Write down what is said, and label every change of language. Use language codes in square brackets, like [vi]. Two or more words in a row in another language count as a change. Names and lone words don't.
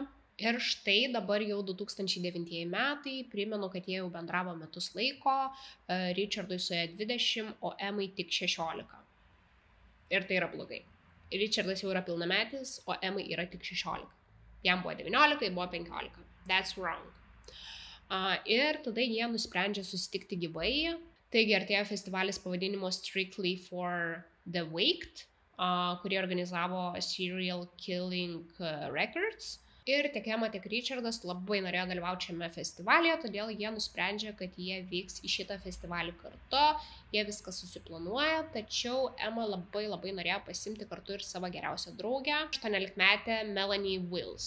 [lt] Ir štai dabar jau 2009 metai, primenu, kad jie jau bendravo metus laiko, Richardui suėjo 20, o Emmai tik 16. Ir tai yra blogai. Richardas jau yra pilnametis, o Emmai yra tik 16. Jam buvo 19, jai buvo 15. [en] That's wrong. [lt] Ir tada jie nusprendžia susitikti gyvai. Taigi artėjo festivalis pavadinimu Strictly for the Waked, kurį organizavo Serial Killing Records. Ir tiek Emma, tiek Richardas labai norėjo dalyvauti šiame festivalyje, todėl jie nusprendžia, kad jie vyks į šitą festivalį kartu, jie viską susiplanuoja, tačiau Emma labai norėjo pasiimti kartu ir savo geriausią draugę, 18-metę Melanie Wills.